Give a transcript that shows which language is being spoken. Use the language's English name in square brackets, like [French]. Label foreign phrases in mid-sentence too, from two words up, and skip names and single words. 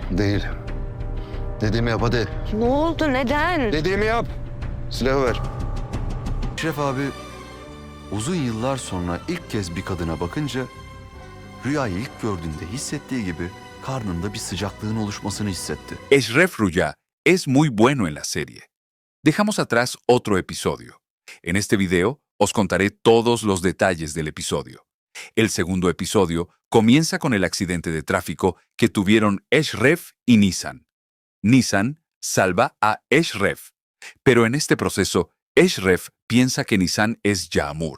[Turkish] Değil. Dediğimi yap hadi. Ne oldu? Neden? Dediğimi yap. Silahı ver. Eşref abi uzun yıllar sonra ilk kez bir kadına bakınca rüyayı ilk gördüğünde hissettiği gibi karnında bir sıcaklığın oluşmasını hissetti. [Spanish] Eşref Rüya es muy bueno en la serie. Dejamos atrás otro episodio. En este video os contaré todos los detalles del episodio. El segundo episodio comienza con el accidente de tráfico que tuvieron Eşref y Nisan. Nisan salva a Eşref, pero en este proceso Eşref piensa que Nisan es Yağmur.